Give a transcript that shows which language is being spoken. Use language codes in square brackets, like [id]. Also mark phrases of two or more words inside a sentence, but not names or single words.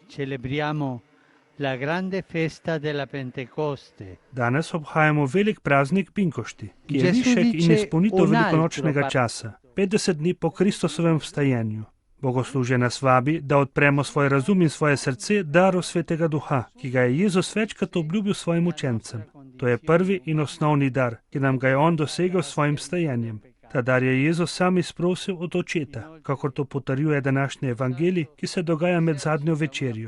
[it] celebriamo la grande festa della Pentecoste. [sl] Danes obhajamo velik praznik Pinkošti, ki je [it] Gesù [sl] višek in [it] dice [sl] izpolnitev [it] un [sl] velikonočnega [it] altro [sl] časa, 50 dni po Kristusovem vstajenju. Bogoslužje nas vabi, da odpremo svoj razum in svoje srce daru Svetega Duha, ki ga je Jezus večkrat obljubil svojim učencem. To je prvi in osnovni dar, ki nam ga je on dosegel s svojim vstajenjem. Ta dar je Jezus sam izprosil od Očeta, kakor to potrjuje današnji evangelij, ki se dogaja med zadnjo večerjo.